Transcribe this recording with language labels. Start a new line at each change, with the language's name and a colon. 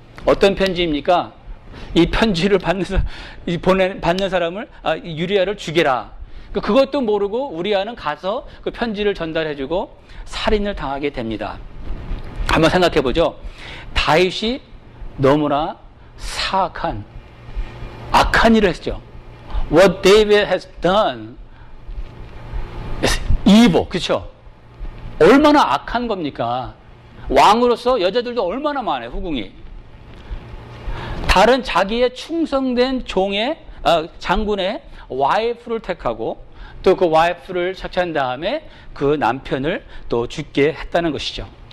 Korean: 어떤 편지입니까? 이 편지를 받는 사람을 유리야를 죽여라. 그것도 모르고 우리야는 가서 그 편지를 전달해주고 살인을 당하게 됩니다. 한번 생각해 보죠. 다윗이 너무나 사악한 악한 일을 했죠.
English: What David has done is evil.
Korean: 그렇죠? 얼마나 악한 겁니까? 왕으로서 여자들도 얼마나 많아요, 후궁이. 다른 자기의 충성된 장군의 와이프를 택하고 또 그 와이프를 착취한 다음에 그 남편을 또 죽게 했다는 것이죠.